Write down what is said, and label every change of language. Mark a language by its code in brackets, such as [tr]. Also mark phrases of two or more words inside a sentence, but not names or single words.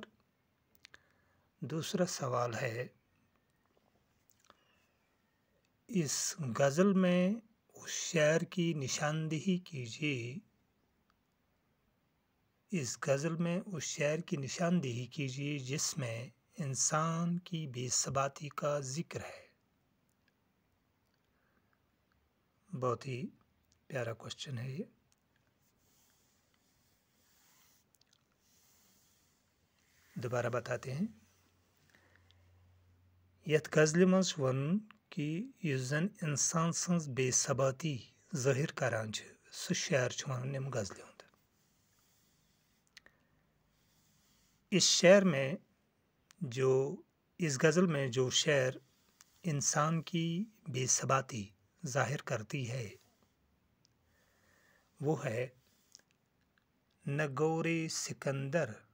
[ur] دوسرا سوال ہے، اس غزل میں اس شعر کی نشاندہی کیجیے جس میں انسان کی بے ثباتی کا ذکر ہے۔ بہت ہی پیارا کوشچن ہے یہ۔ دوبارہ بتاتے ہیں، [ks] یت غزل مز ون کہ یس زن انسان سنز بے ثباتی ظاہر کران چھ، سہ شعر چھ ونن یم غزلہ ہند۔ [ur] اس غزل میں جو شعر انسان کی بے ثباتی ظاہر کرتی ہے وہ ہے، نہ گور سکندر